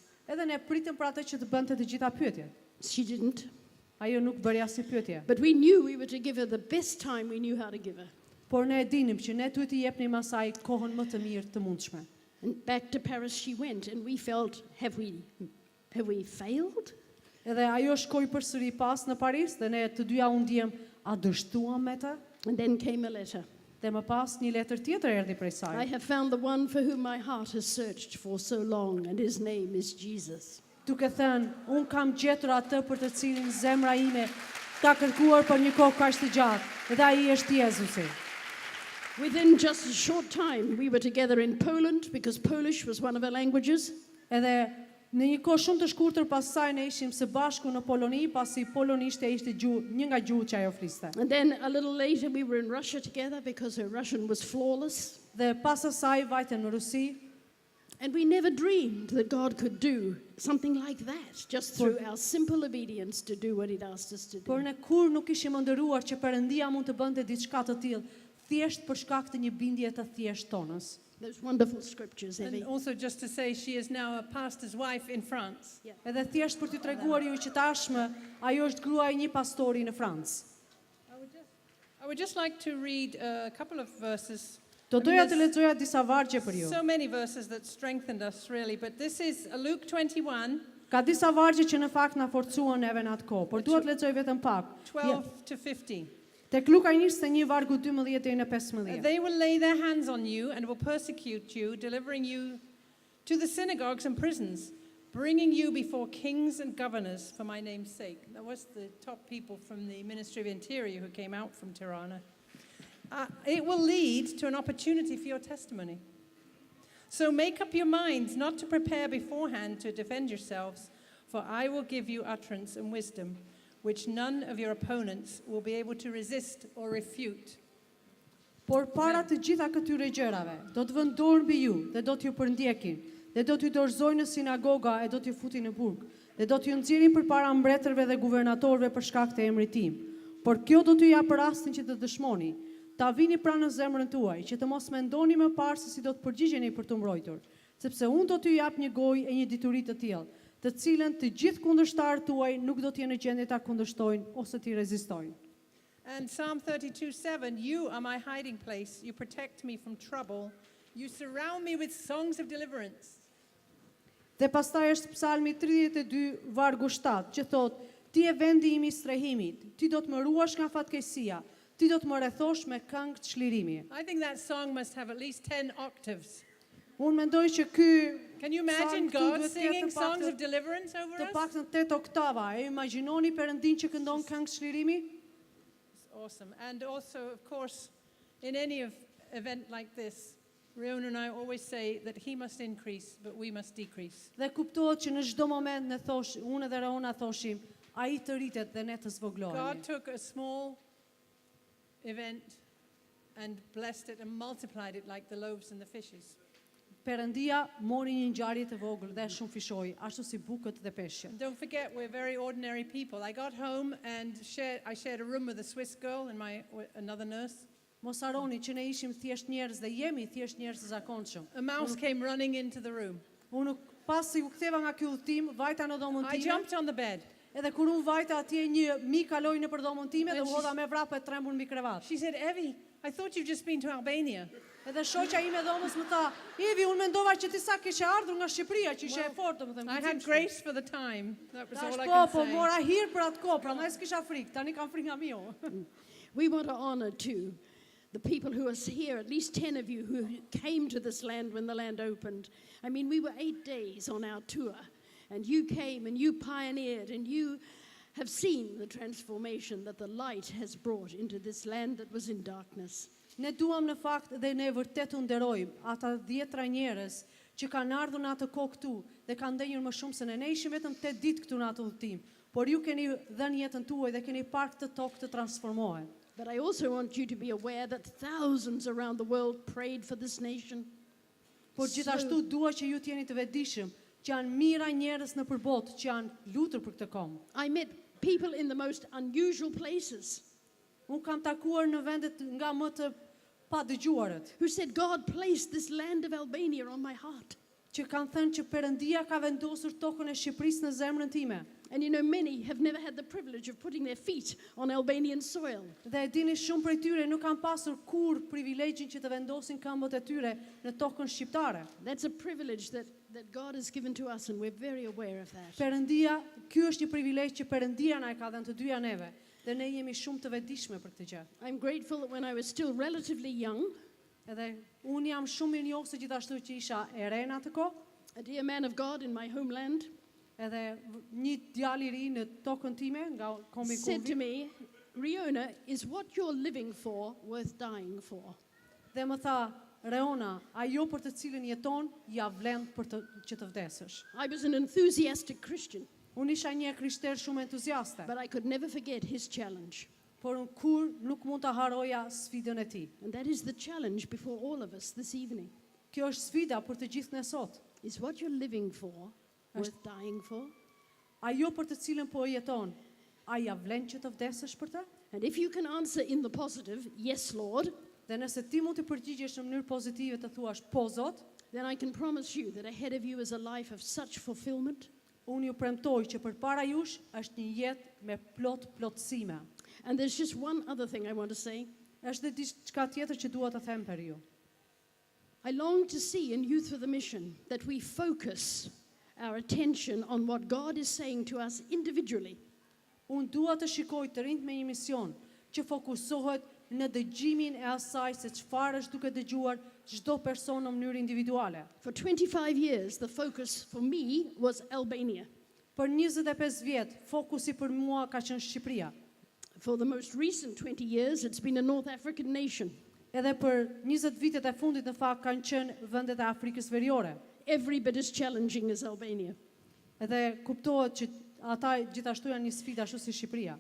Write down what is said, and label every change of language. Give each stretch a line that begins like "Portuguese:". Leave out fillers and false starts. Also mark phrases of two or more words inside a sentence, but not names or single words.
Albanian: Edhe ne pritëm për atë që të bënte të gjitha pyetjet.
English: She didn't.
Albanian: Ajo nuk bëri asnjë pyetje.
English: But we knew we were to give her the best time we knew how to give her.
Albanian: Por ne e dinim që ne duhet t'i jepnim asaj kohën më të mirë të mundshme.
English: And back to Paris she went, and we felt, have we failed?
Albanian: Edhe ajo shkoi përsëri pas në Paris dhe ne të dyja u ndjem a dështuam me të.
English: And then came a letter.
Albanian: Dhe më pas një letër tjetër erdhi prej
English: I
Albanian: saj.
English: have found the one for whom my heart has searched for so long, and his name is Jesus.
Albanian: Duke thënë, un kam gjetur atë për të cilin zemra ime ka kërkuar për një kohë kaq të gjatë, dhe ai është Jezusi.
English: Within just a short time, we were together in Poland because Polish was one of our languages.
Albanian: Edhe në një kohë shumë të shkurtër pas saj ne ishim së bashku në Poloni, pasi polonisht ishte një nga gjuhët që ajo fliste.
English: And then a little later, we were in Russia together because her Russian was flawless.
Albanian: Dhe pas asaj vajtëm në Rusi.
English: And we never dreamed that God could do something like that, just through our simple obedience to do what He'd asked us to
Albanian: Por
English: do.
Albanian: ne kur nuk ishim ndëruar që Perëndia mund të bënte diçka të tillë, thjesht për shkak të një bindje të thjeshtë tonës.
English: Those wonderful scriptures, And Evey. also just to say, she is now a pastor's wife in France.
Albanian: Edhe thjesht për t'ju treguar ju që tashmë ajo është gruaja e një pastori në Francë.
English: I would just like to read a couple of verses.
Albanian: Do
English: I mean,
Albanian: doja të
English: there's
Albanian: lexoja disa vargje për ju.
English: so many verses that strengthened us, really, but this is Luke 21,
Albanian: Ka disa vargje që në fakt na forcuan neve në atë kohë, por dua të lexoj vetëm pak.
English: 12 to 15.
Albanian: Tek Luka 21 vargu 12 deri në 15.
English: They will lay their hands on you and will persecute you, delivering you to the synagogues and prisons, bringing you before kings and governors for my name's sake. That was the top people from the Ministry of Interior who came out from Tirana. It will lead to an opportunity for your testimony. So make up your minds not to prepare beforehand to defend yourselves, for I will give you utterance and wisdom, which none of your opponents will be able to resist or refute.
Albanian: Por para të gjitha këtyre gjërave, do të vënë dorë mbi ju dhe do t'ju përndjekin, dhe do t'ju dorëzojnë në sinagoga e do t'ju futin në burg, dhe do t'ju nxjerrin përpara mbretërve dhe guvernatorëve për shkak të emrit tim. Por kjo do t'ju japë rastin që të dëshmoni, ta vini pranë në zemrën tuaj, që të mos mendoni më parë se si do të përgjigjeni për të mbrojtur, sepse unë do t'ju jap një gojë e një dituri të tillë, të cilën të gjithë kundërshtarët tuaj nuk do të jenë në gjendje ta kundërshtojnë ose t'i rezistojnë.
English: And Psalm 32:7, you are my hiding place, you protect me from trouble, you surround me with songs of deliverance.
Albanian: Dhe pastaj është Psalmi 32 vargu 7 që thot: Ti e vendi im i strehimit, ti do të më ruash nga fatkeqësia, ti do të më rrethosh me këngë të çlirimi.
English: I think that song must have at least 10 octaves.
Albanian: Unë mendoj që ky
English: Can you imagine psalm
Albanian: këtu
English: God
Albanian: duhet të jetë
English: singing
Albanian: të
English: songs
Albanian: paktën-
English: of deliverance over
Albanian: të
English: us?
Albanian: paktën 8 oktava. E imagjinoni Perëndin që këndon këngë çlirimi?
English: It's awesome. And also, of course, in any event like this, Reona and I always say that he must increase, but we must decrease.
Albanian: Dhe kuptohet që në çdo moment ne unë dhe Reona thoshim, ai të rritet dhe ne të
English: God
Albanian: zvoglohemi.
English: took a small event and blessed it and multiplied it like the loaves and the fishes.
Albanian: Perëndia mori një ngjarje të vogël dhe shumë fishoi, ashtu si bukët dhe peshqet.
English: And don't forget, we're very ordinary people. I got home and I shared a room with a Swiss girl and another nurse.
Albanian: Mos harroni që ne ishim thjesht njerëz dhe jemi thjesht njerëz të zakonshëm.
English: A mouse came running into the room.
Albanian: Unë pasi u ktheva nga ky udhtim, vajta në dhomën
English: I
Albanian: time.
English: jumped on the bed.
Albanian: Edhe kur unë vajta atje një mik kaloi nëpër dhomën time dhe
English: And
Albanian: u hodha me vrap e trembur mbi krevat.
English: She said, Evey, I thought you've just been to Albania.
Albanian: Edhe shoqja ime dhomës më tha, Evi, unë mendova që ti sa kishe ardhur nga Shqipëria, që ishe e fortë, domethënë.
English: I had grace for the time. That was all I
Albanian: Po,
English: could
Albanian: po
English: say.
Albanian: mora hir për atë kohë, prandaj s'kisha frikë. Tani kam frikë nga miu.
English: We want to honor too the people who are here, at least 10 of you who came to this land when the land opened. I mean, we were 8 days on our tour, and you came and you pioneered and you have seen the transformation that the light has brought into this land that was in darkness.
Albanian: Ne duam në fakt dhe ne vërtet u nderojmë ata 10 njerëz që kanë ardhur në atë kohë këtu dhe kanë ndenjur më shumë se ne. Ne ishim vetëm 8 ditë këtu në atë udhtim, por ju keni dhënë jetën tuaj dhe keni parë këtë tokë të transformohen.
English: But I also want you to be aware that thousands around the world prayed for this nation.
Albanian: Por gjithashtu dua që ju të jeni të vetëdijshëm që janë mijëra njerëz në përbot që janë lutur për këtë kom.
English: I met people in the most unusual places
Albanian: Unë kam takuar në vendet nga më të pa dëgjuarët,
English: who said, God placed this land of Albania on my heart.
Albanian: që kanë thënë që Perëndia ka vendosur tokën e Shqipërisë në zemrën time.
English: And you know, many have never had the privilege of putting their feet on Albanian soil.
Albanian: Dhe e dini shumë prej tyre nuk kanë pasur kur privilegjin që të vendosin këmbët e tyre në tokën shqiptare.
English: That's a privilege that God has given to us, and we're very aware of that.
Albanian: Perëndia, ky është një privilegj që Perëndia na e ka dhënë të dyja neve, dhe ne jemi shumë të vetëdijshme për këtë gjë.
English: I'm grateful that when I was still relatively young,
Albanian: Edhe unë jam shumë mirë njohur gjithashtu që isha e re në atë kohë,
English: a dear man of God in my homeland
Albanian: edhe një djalë i ri në tokën time nga kombi
English: said to Kurdi, me, Reona, is what you're living for worth dying for?
Albanian: dhe më tha, Reona, ajo për të cilën jeton, ja vlen që të vdesësh.
English: I was an enthusiastic Christian,
Albanian: Unë isha një krishter shumë entuziaste,
English: but I could never forget his challenge.
Albanian: por unë kur nuk mund të haroja sfidën e tij.
English: And that is the challenge before all of us this evening.
Albanian: Kjo është sfida për të gjithë ne sot.
English: Is what you're living for worth dying for?
Albanian: Ajo për të cilën po jeton, a ja vlen që të vdesësh për të?
English: And if you can answer in the positive, yes, Lord,
Albanian: Dhe nëse ti mund të përgjigjesh në mënyrë pozitive të thuash po Zot,
English: then I can promise you that ahead of you is a life of such fulfillment.
Albanian: unë ju premtoj që përpara jush është një jetë me plotësime.
English: And there's just one other thing I want to say.
Albanian: Është dhe diçka tjetër që dua të them për ju.
English: I long to see in Youth for the Mission that we focus our attention on what God is saying to us individually.
Albanian: Unë dua të shikoj të rinjt me një mision që fokusohet në dëgjimin e asaj se çfarë është duke dëgjuar çdo person në mënyrë individuale.
English: For 25 years, the focus for me was Albania.
Albanian: Për 25 vjet, fokusi për mua ka qenë Shqipëria.
English: For the most recent 20 years, it's been a North African nation.
Albanian: Edhe për 20 vitet e fundit në fakt kanë qenë vendet e Afrikës Veriore.
English: Every bit as challenging as Albania.
Albanian: Edhe kuptohet që ata gjithashtu janë një sfidë ashtu si Shqipëria.